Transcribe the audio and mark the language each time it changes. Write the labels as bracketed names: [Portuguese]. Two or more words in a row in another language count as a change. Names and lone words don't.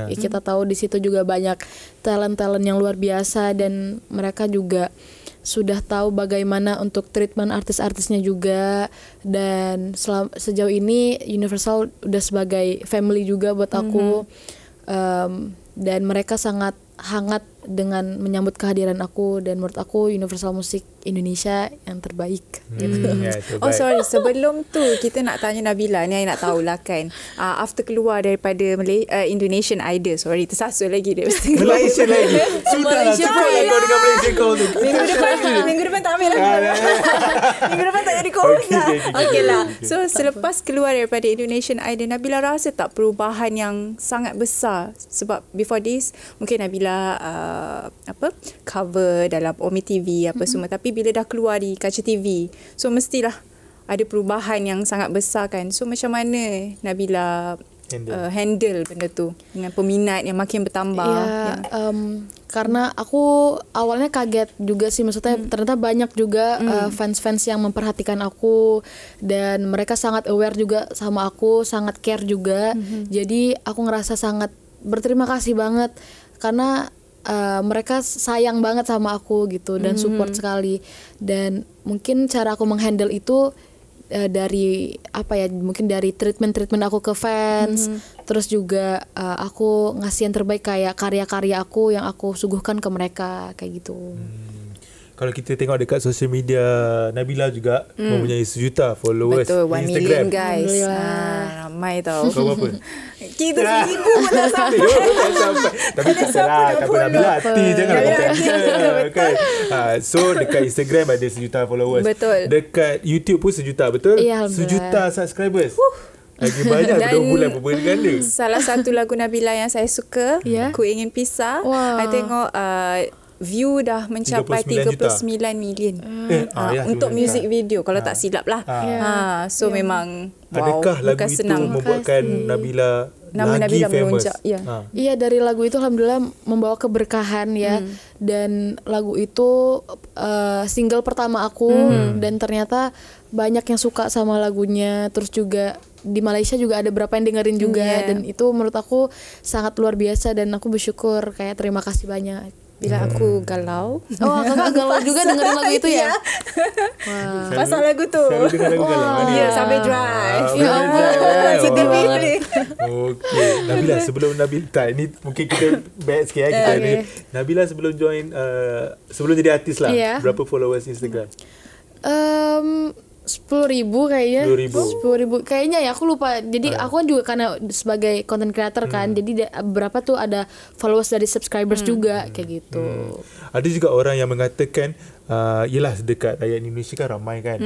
[Indonesian] Kita tahu di situ juga banyak talent-talent yang luar biasa dan mereka juga sudah tahu bagaimana untuk treatment artis-artisnya juga. Dan sejauh ini Universal udah sebagai family juga buat aku. Dan mereka sangat hangat dengan menyambut kehadiran aku, dan menurut aku Universal Music Indonesia yang terbaik. [Malay] Oh sorry, sebelum tu kita nak tanya Nabila ni, nak tahulah kan, after keluar daripada Indonesian Idol, sorry tersasul lagi dia mesti Malaysia lagi. Sudahlah, Malaysia cukup lah kau dengan Malaysia kau tu. minggu depan tak ambil lagi. Minggu depan tak jadi kau okay lah. So selepas keluar daripada Indonesian Idol, Nabila rasa tak perubahan yang sangat besar? Sebab [English] before this [Malay] mungkin Nabila cover dalam Omi TV apa semua, tapi bila dah keluar di kaca TV, so mestilah ada perubahan yang sangat besar kan. So macam mana Nabila handle benda tu dengan peminat yang makin bertambah? [Indonesian] Ya, karena aku awalnya kaget juga sih, maksudnya ternyata banyak juga fans-fans yang memperhatikan aku, dan mereka sangat aware juga sama aku, sangat care juga. Jadi aku ngerasa sangat berterima kasih banget karena mereka sayang banget sama aku gitu, dan support sekali. Dan mungkin cara aku menghandle itu dari mungkin dari treatment aku ke fans, terus juga aku ngasih yang terbaik kayak karya-karya aku yang aku suguhkan ke mereka kayak gitu. [Malay] Kalau kita tengok dekat [English] social media, [Malay] Nabila juga mempunyai 1 juta followers. Betul, 1 di Instagram. [English] million guys. [Malay] Ramai tau. Kau berapa? Kita 1,000 pun tak sampai. Tapi tak salah, tak apa, Nabila hati, jangan kan. So dekat Instagram ada 1 juta followers. Betul. Dekat YouTube pun 1 juta, betul? Ya, 1 juta subscribers. Lagi banyak Dan 2 bulan berganda. salah satu lagu Nabila yang saya suka, Ya. Ku Ingin Pisah. Wah. I tengok view dah mencapai 39 million untuk [English] music video [Malay] kalau tak silap lah. So memang Adakah lagu bukan itu senang. membuatkan Nabila Nama lagi Nabila famous? melonjak, ya. [Indonesian] Iya, dari lagu itu alhamdulillah membawa keberkahan ya. Dan lagu itu single pertama aku, dan ternyata banyak yang suka sama lagunya. Terus juga di Malaysia juga ada berapa yang dengerin juga, dan itu menurut aku sangat luar biasa, dan aku bersyukur, kayak terima kasih banyak. [Malay] Bila aku galau. [Indonesian] Oh, kakak galau juga dengerin lagu itu ya? [Malay] Wah. Pasal lagu tu. Selalu dengar lagu galau. Ya, sampai drive. Ya Allah. Sedih pilih. Okey, Nabila sebelum Nabila ini mungkin kita back sikit kita ni. Nabila sebelum join sebelum jadi artis lah, [English] Yeah. [Malay] berapa followers Instagram? [Indonesian] 10.000 kayaknya. 10.000. 10.000 kayaknya ya, aku lupa. Jadi aku kan juga karena sebagai [English] content creator [Indonesian] kan, jadi berapa tuh ada followers dari subscribers juga kayak gitu. [Malay] Ada juga orang yang mengatakan yelah dekat rakyat Indonesia kan ramai kan.